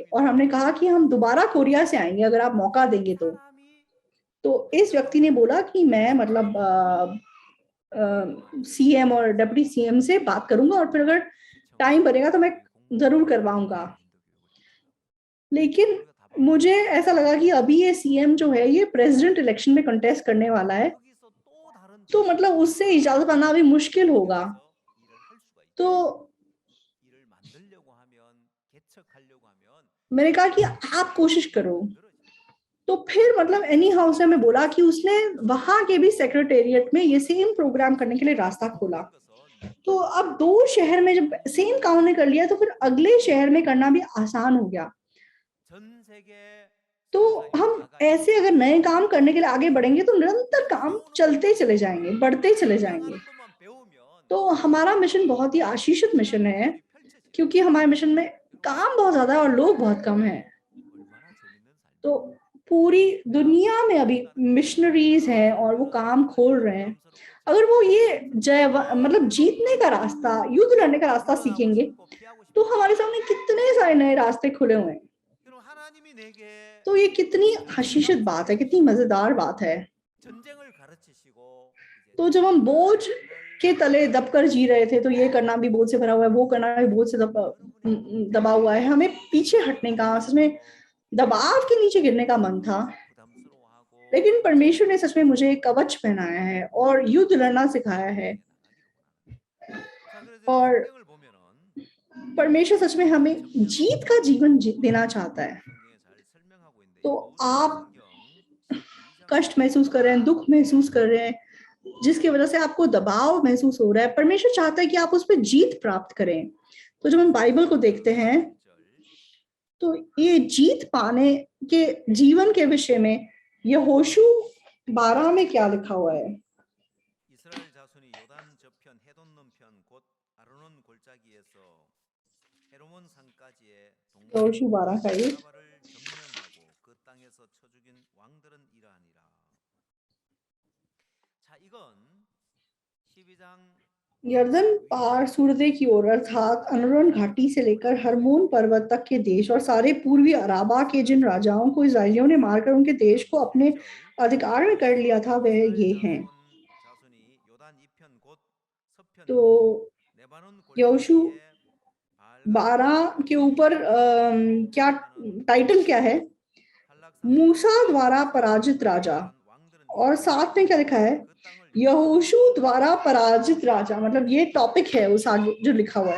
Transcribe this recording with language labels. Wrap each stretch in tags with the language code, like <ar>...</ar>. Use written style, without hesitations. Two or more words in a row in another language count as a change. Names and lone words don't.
<hi>और हमने कहा कि हम दोबारा कोरिया से आएंगे अगर आप मौका देंगे तो इस व्यक्ति ने बोला कि मैं मतलब सीएम और</hi> <en>deputy CM</en> <hi>से बात करूंगा और फिर अगर टाइम बनेगा तो मैं जरूर करवाऊंगा। लेकिन मुझे ऐसा लगा कि अभी ये सीएम जो है ये</hi> <en>president election</en> <hi>में कंटेस्ट करने वाला है, तो मतलब उससे इजाजत पाना अभी मुश्किल होगा। तो</hi> <ko>일을 만들려고 하면 개척하려고 하면</ko> <hi>मैंने कहा कि आप कोशिश करो।</hi> <ko>늘어져.</ko> <hi>तो फिर मतलब एनी हाउस ने हमें बोला कि उसने वहां के भी सेक्रेटेरिएट में ये</hi> <en>same program</en> <hi>करने के लिए रास्ता खोला।</hi> <ko>모든 것은</ko> <hi>तो अब 2 शहर में जब सेम काम ने कर लिया तो फिर अगले शहर में करना भी आसान हो गया।</hi> <ko>전 세계</ko> <hi>तो हम</hi> <ko>선교사님들마다</ko> <hi>ऐसे अगर नए काम करने के लिए आगे बढ़ेंगे तो निरंतर काम</hi> <ko>배우는</ko> <hi>चलते</hi> <ko>것만</ko> <hi>चले जाएंगे, बढ़ते चले जाएंगे।</hi> <ko>성장하는 것만 배우면</ko> <hi>तो हमारा मिशन बहुत ही आशीषित मिशन</hi> <ko>하나님의</ko> <hi>है,</hi> <ko>일들이 펼쳐져요.</ko> <hi>क्योंकि हमारे मिशन में</hi> <ko>여러분</ko> <hi>काम बहुत ज्यादा है और लोग बहुत कम हैं।</hi> <ko>얼마나 재밌는</ko> <hi>तो</hi> <ko>삶이에요.</ko> <hi>पूरी दुनिया में अभी</hi> <ko>나는 거예요.</ko> <hi>मिशनरीज हैं और वो काम खोल रहे हैं।</hi> <ko>부담스럽고</ko> <hi>अगर वो ये</hi> <ko>창피하고</ko> <hi>मतलब जीतने का रास्ता, युद्ध लड़ने का रास्ता</hi> <ko>물러나고</ko> <hi>सीखेंगे</hi> <ko>싶고 피하고</ko> <hi>तो</hi> <ko>싶은데</ko> <hi>हमारे सामने कितने सारे नए रास्ते खुले हुए हैं।</hi> <ko>여러분 하나님이 내게</ko> <hi>तो ये कितनी आशीषित</hi> <ko>전쟁감을</ko> <hi>बात है, कितनी मजेदार बात है।</hi> <ko>전쟁을 가르치시고 이제</ko> <hi>तो जब हम बोझ</hi> <ko>걸</ko> <hi>के तले दबकर जी रहे थे तो ये करना भी बोझ से भरा हुआ है, वो करना भी बोझ से दबा हुआ है, हमें पीछे हटने का, सच में दबाव के नीचे गिरने का मन था।</hi> <ko>부담스러워하고</ko> <hi>लेकिन परमेश्वर ने सच में मुझे कवच पहनाया है और युद्ध लड़ना सिखाया है।</hi> <ko>자 그래서</ko> <hi>और</hi> <ko>성경을 보면은</ko> <hi>परमेश्वर सच में हमें जीत का जीवन देना चाहता है।</hi> <ko>성경에 잘 설명하고 있는데</ko> <hi>तो</hi> <ko>여호수아</ko> <hi>आप</hi> <ko>성경 12장</ko> <hi>कष्ट महसूस कर रहे हैं, दुख महसूस कर रहे हैं, जिसकी वजह से आपको दबाव महसूस हो रहा है, परमेश्वर चाहता है कि आप उस पर जीत प्राप्त करें। तो जब हम बाइबल को देखते हैं तो ये जीत पाने के जीवन के विषय में यहोशू 12 में क्या लिखा हुआ है?</hi> <ko>이스라엘 자손이 요단 저편 해돈 넘편 곧 아르논 골짜기에서 헤르몬 산까지의</ko> <hi>यहोशू 12 का ये</hi> <ko>라바를 점령하고 그 땅에서 쳐 죽인 왕들은 이러하니라. 자 이건 12장</ko> <hi>यर्दन पार सूरते की ओर अर्थात अनरन घाटी से लेकर हरमोन पर्वत तक के देश और सारे पूर्वी अराबा के जिन राजाओं को इस्राएलियों ने मारकर उनके देश को अपने अधिकार में कर लिया था वह ये हैं।</hi> <ko>자손이 요단 이편 곧 서편에</ko> <hi>तो</hi> <ko>레바논</ko> <hi>यहोशू</hi> <ko>골짜기에</ko> <hi>12 के ऊपर क्या टाइटल क्या है? मूसा द्वारा पराजित राजा। और साथ में क्या लिखा है? यहोशू द्वारा पराजित राजा। मतलब ये टॉपिक है उस आगे जो लिखा हुआ है।</hi>